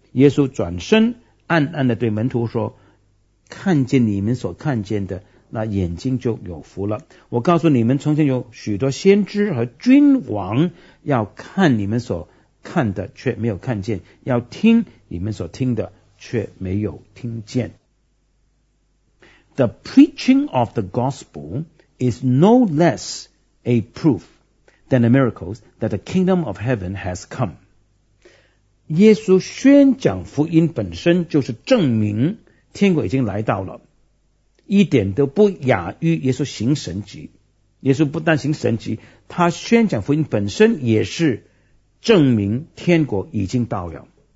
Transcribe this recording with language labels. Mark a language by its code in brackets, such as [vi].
[zh] 耶稣转身，暗暗地对门徒说：看见你们所看见的，那眼睛就有福了。我告诉你们，从前有许多先知和君王要看你们所看的，却没有看见；要听你们所听的，却没有听见。 [en] The preaching of the gospel is no less a proof than the miracles that the kingdom of heaven has come. [zh] 耶稣宣讲福音本身就是证明天国已经来到了，一点都不亚于耶稣行神迹。耶稣不但行神迹，他宣讲福音本身也是证明天国已经到了。